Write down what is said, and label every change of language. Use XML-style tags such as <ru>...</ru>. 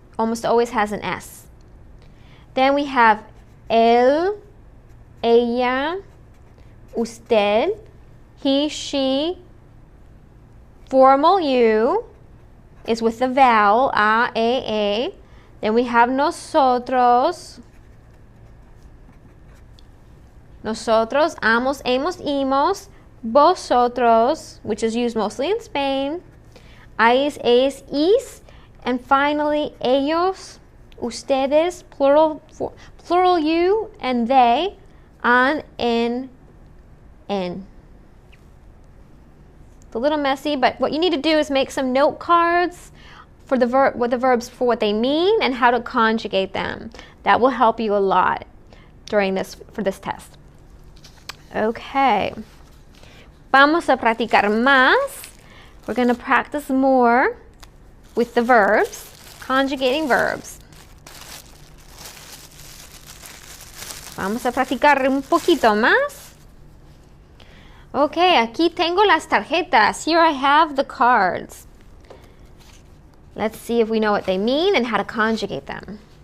<en>Almost always has an S. Then we have él, ella, usted, he, she. Formal you is with the vowel, a, e. Then we have nosotros.</en> <es>Nosotros, amos, hemos, imos.</es> <en>Vosotros, which is used mostly in Spain. Ais, es, is. And finally, ellos, ustedes, plural you, and they, an, en. It's a little messy, but what you need to do is make some note cards for the verbs for what they mean and how to conjugate them. That will help you a lot for this test. Okay.</en> <es>Vamos a practicar más.</es> <en>We're going to practice more with the verbs, conjugating verbs.</en> <es>Vamos a practicar un poquito más. Okay, aquí tengo las tarjetas.</es> <en>Here I have the cards. Let's see if we know what they mean and how to conjugate them.</en>